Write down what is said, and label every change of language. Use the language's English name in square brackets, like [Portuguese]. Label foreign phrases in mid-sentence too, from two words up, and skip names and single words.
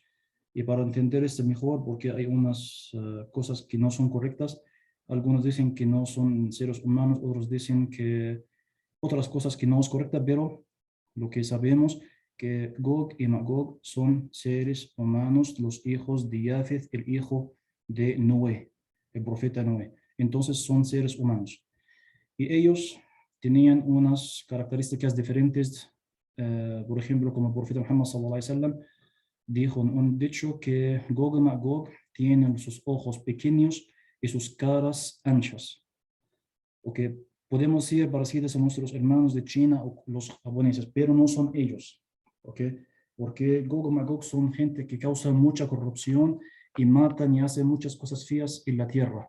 [Spanish] Y para entender esto mejor, porque hay unas cosas que no son correctas, algunos dicen que no son seres humanos, otros dicen que otras cosas que no es correcta, pero lo que sabemos que Gog y Magog son seres humanos, los hijos de Yafeth, el hijo de Noé, el profeta Noé. Entonces son seres humanos. Y ellos tenían unas características diferentes, por ejemplo, como el profeta Muhammad [Arabic] صلى الله عليه وسلم [Spanish] dijo un dicho que Gog y Magog tienen sus ojos pequeños y sus caras anchas. Okay. podemos ser parecidos a nuestros hermanos de China o los japoneses, pero no son ellos, ¿ok? Porque Gog y Magog son gente que causa mucha corrupción y matan y hacen muchas cosas feas en la tierra.